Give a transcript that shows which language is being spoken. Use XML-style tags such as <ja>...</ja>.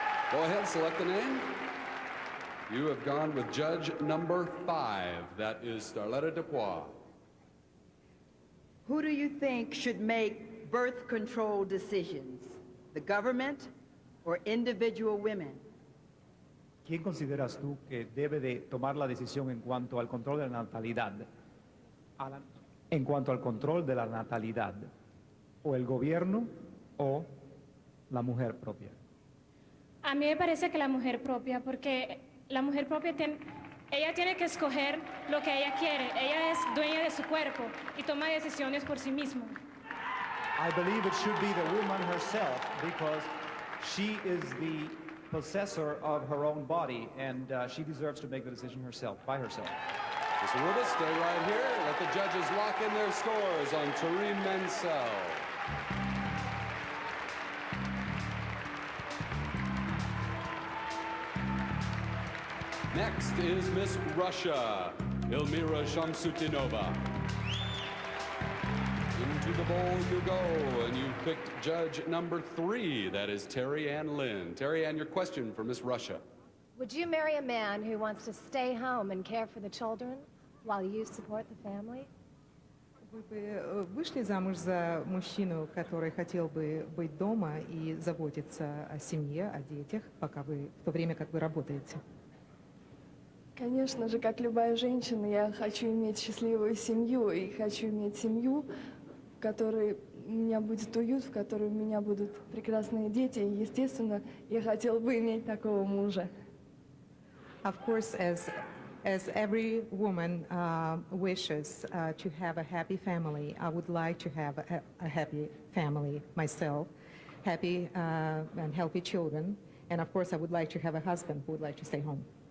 <en>Go ahead, select the name. You have gone with judge number 5. That is Starletta Dupois. Who do you think should make birth control decisions? The government or individual women?</en> <es>¿Quién consideras tú que debe de tomar la decisión en cuanto al control de la natalidad? En cuanto al control de la natalidad, o el gobierno o la mujer propia. A mí me parece que la mujer propia, porque la mujer propia ella tiene que escoger lo que ella quiere. Ella es dueña de su cuerpo y toma decisiones por sí misma.</es> <en>I believe it should be the woman herself because she is the possessor of her own body and she deserves to make the decision herself, by herself. Ms. Aruba, stay right here. Let the judges lock in their scores on Tareen Mansell. Next is Miss Russia, Elmira Shamsutdinova. Into the bowl you go, and you picked judge number 3. That is Terry Ann Lynn. Terry Ann, your question for Miss Russia. Would you marry a man who wants to stay home and care for the children while you support the family?</en> <ru>Вы бы вышли замуж за мужчину, который хотел бы быть дома и заботиться о семье, о детях, в то время как вы работаете? Конечно же, как любая женщина, я хочу иметь счастливую семью и хочу иметь семью, в которой у меня будет уют, в которой у меня будут прекрасные дети. И, естественно, я хотела бы иметь такого мужа.</ru> <en>Of course, as every woman wishes to have a happy family, I would like to have a happy family myself. happy and healthy children. And of course, I would like to have a husband who would like to stay home.</en>